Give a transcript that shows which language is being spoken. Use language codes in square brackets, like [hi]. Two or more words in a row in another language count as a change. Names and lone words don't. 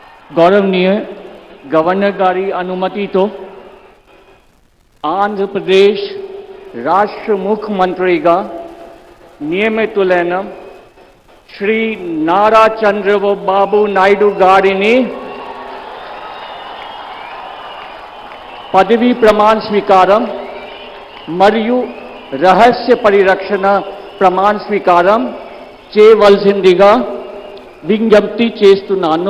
[te] గౌరవనీయ గవర్నర్ గారి అనుమతి తో ఆంధ్ర ప్రదేశ్ రాష్ట్ర ముఖ్యమంత్రి గా నియమితులైన శ్రీ నారా చంద్రబాబు నాయుడు గారిని పదవీ ప్రమాణ స్వీకారం మరియు రహస్య పరిరక్షణ ప్రమాణ స్వీకారం చేయవలసిందిగా విజ్ఞప్తి చేస్తున్నాను।